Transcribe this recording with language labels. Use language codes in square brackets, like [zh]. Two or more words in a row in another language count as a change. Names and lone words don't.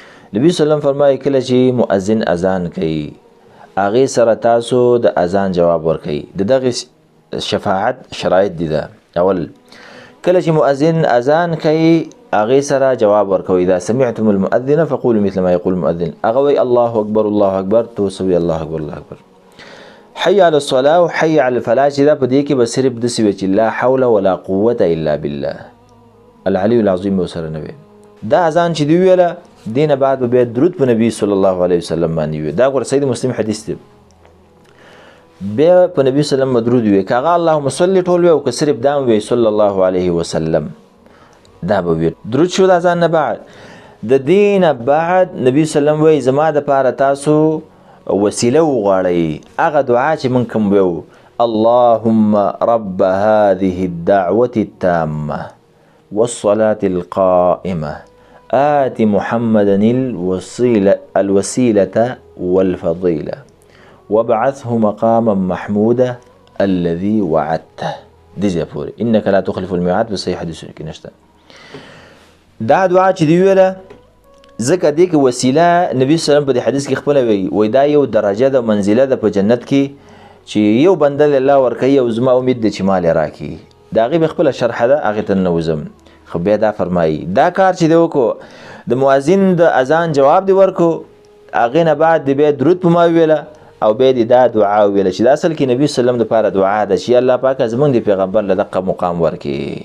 [ps] نبی [ar] صلی الله علیه وسلم [ps] فرمایي کله چې مؤذن اذان کوي هغې سره تاسو د اذان جواب ورکوئ. د دغې شفاعت شرایط دي ده. اول کله چې مؤذن اذان کوي هغې سره جواب ورکوئ. [ar] اذا سمعتم المؤذن فقولوا مثل ما يقول المؤذن. [ps] هغه وایي [ar] الله اکبر الله اکبر، [ps] تاسو وایئ [ar] الله اکبر الله اکبر. حي على الصلاة [ps] او [ar] حي على الفلاح [ps] چې دا په دې کې به صرف داسې وي چې [ar] لا حول ولا قوة الا بالله العلي العظیم [ps] به ورسره نه وي. دا اذان چې دی ویله دینه بعد به بیا درود په نبی [ar] صلی الله علیه وسلم [ps] باندې وي. دا ګوره صحیح مسلم حدیث دی. بیا په نبی [ar] صلی الله علیه وسلم [ps] درود وي، که هغه [ar] اللهم صل [ps] ټول وي او که صرف دا وي [ar] صلی الله علیه وسلم [ps] دا به وي. درود شو د اذان نه بعد. د دینه بعد نبی [ar] صلی الله علیه وسلم [ps] وایي زما دپاره تاسو وسیله وغواړئ. هغه دعا چې موږ کوم ویو [ar] اللهم رب هذه الدعوة التامة والصلاة القائمة آت محمدا الوسيلة والفضيلة وابعثه مقاما محمودا الذي وعدته. [ps] دې ځای پورې [ar] انك لا تخلف الميعاد [ps] په صحیح حدیثونو کې نشته. دا دعا چې دی ویله ځکه دې کې وسیله نبی [ar] صلی الله علیه وسلم [ps] په دې حدیث کې خپله وایي دا یو درجه د منزله ده په جنت کې چې یو بنده الله ورکوي او زما امید دی چې مال یې راکړي. د هغې به خپله شرحه ده هغې ته ننوځم. خو بیا دا فرمایي دا کار چې دی وکړو د مؤذن د اذان جواب دی ورکړو هغې نه بعد دی بیا درود په ما وویله او بیا دی دا دعا وویله چې دا اصل کې نبي [ar] صلی الله علیه وسلم [ps] دپاره دعا ده چې الله پاکه زموږ د پیغمبر له دقه مقام ورکړي.